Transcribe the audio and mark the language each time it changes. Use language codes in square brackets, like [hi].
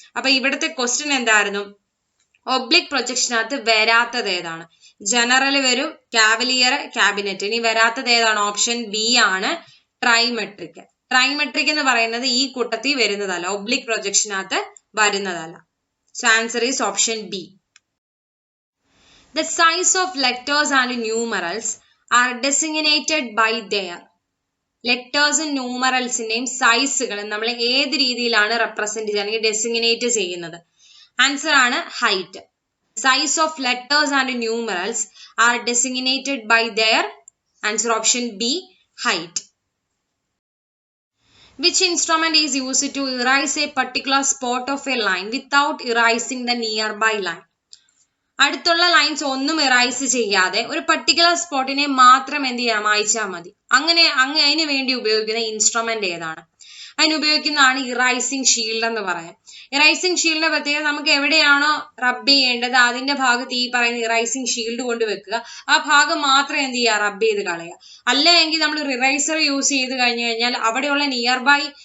[ml] അപ്പൊ ഇവിടുത്തെ ക്വസ്റ്റ്യൻ എന്തായിരുന്നു, ഒബ്ലിക് പ്രൊജക്ഷനകത്ത് വരാത്തത് ഏതാണ്? ജനറൽ വരും, കാവലിയർ, ക്യാബിനറ്റ്. ഇനി വരാത്തത് ഏതാണ്? ഓപ്ഷൻ ബി ആണ്, ട്രൈമെട്രിക്. ട്രൈമെട്രിക് എന്ന് പറയുന്നത് ഈ കൂട്ടത്തിൽ വരുന്നതല്ല, ഒബ്ലിക് പ്രൊജക്ഷനകത്ത് വരുന്നതല്ല. [en] So answer is option B. The size of letters and numerals are designated by their. [ml] ലെറ്റേഴ്സും ന്യൂമറൽസിന്റെയും സൈസുകൾ നമ്മൾ ഏത് രീതിയിലാണ് റെപ്രസെന്റ് ചെയ്യുക അല്ലെങ്കിൽ ഡെസിഗ്നേറ്റ് ചെയ്യുന്നത്? ആൻസർ ആണ് height. [en] Size of letters and numerals are designated by their. Answer option B, height. Which instrument is used to erase a particular spot of a line without erasing the nearby line? [ml] അടുത്തുള്ള lines ഒന്നും ഇറൈസ് ചെയ്യാതെ ഒരു particular സ്പോട്ടിനെ മാത്രം എന്ത് ചെയ്യാം, മായ്ച്ചാൽ മതി. അതിന് വേണ്ടി ഉപയോഗിക്കുന്ന ഇൻസ്ട്രുമെന്റ് ഏതാണ്? അതിന് ഉപയോഗിക്കുന്നതാണ് ഇറൈസിങ് ഷീൽഡ് എന്ന് പറയാം. ഇറൈസിങ് ഷീൽഡിന്റെ പ്രത്യേകത, നമുക്ക് എവിടെയാണോ റബ്ബ് ചെയ്യേണ്ടത് അതിന്റെ ഭാഗത്ത് ഈ പറയുന്ന ഇറൈസിങ് ഷീൽഡ് കൊണ്ട് വെക്കുക, ആ ഭാഗം മാത്രം എന്ത് ചെയ്യുക, റബ്ബ് ചെയ്ത് കളയുക. അല്ല എങ്കിൽ നമ്മൾ ഇറൈസർ യൂസ് ചെയ്ത് കഴിഞ്ഞു കഴിഞ്ഞാൽ അവിടെയുള്ള നിയർ ബൈ